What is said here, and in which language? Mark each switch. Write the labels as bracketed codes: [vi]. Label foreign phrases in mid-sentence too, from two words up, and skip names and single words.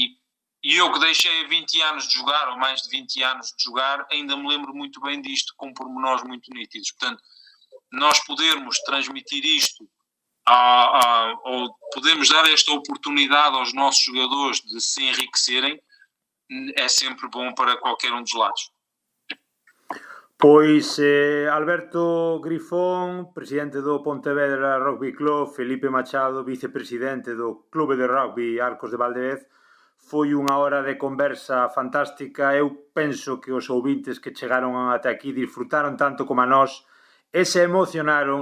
[pt] E E eu que deixei 20 anos de jogar, ou mais de 20 anos de jogar, ainda me lembro muito bem disto, com pormenores muito nítidos. Portanto, nós podermos transmitir isto, ou podermos dar esta oportunidade aos nossos jogadores de se enriquecerem, é sempre bom para qualquer um dos lados. [gl] Pois Alberto Grifón, presidente do Pontevedra Rugby Club, Felipe Machado, vicepresidente do Clube de Rugby Arcos de Valdevez, foi unha hora de conversa fantástica. Eu penso que os ouvintes que chegaron ata aquí disfrutaron tanto como a nós e se emocionaron,